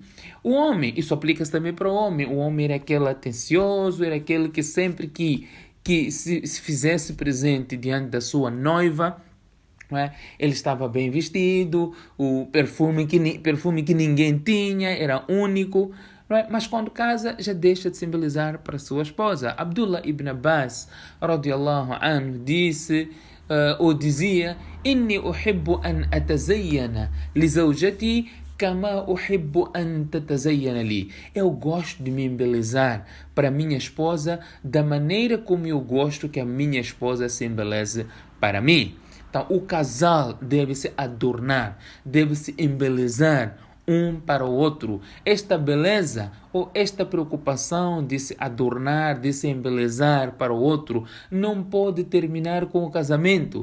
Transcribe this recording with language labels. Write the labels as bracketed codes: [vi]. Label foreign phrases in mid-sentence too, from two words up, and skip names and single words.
[pt] O homem, isso aplica-se também para o homem era aquele atencioso, era aquele que sempre que se fizesse presente diante da sua noiva, não é? Ele estava bem vestido, o perfume que ninguém tinha, era único, não é? Mas quando casa já deixa de simbolizar para sua esposa. [ar] Abdullah ibn Abbas رضي الله عنه dizia: إني أحب أن أتزين لزوجتي كما أحب أن تتزين لي. [pt] Eu gosto de me embelezar para minha esposa da maneira como eu gosto que a minha esposa se embeleze para mim. Então, o casal deve se adornar, deve se embelezar um para o outro. Esta beleza ou esta preocupação de se adornar, de se embelezar para o outro, não pode terminar com o casamento.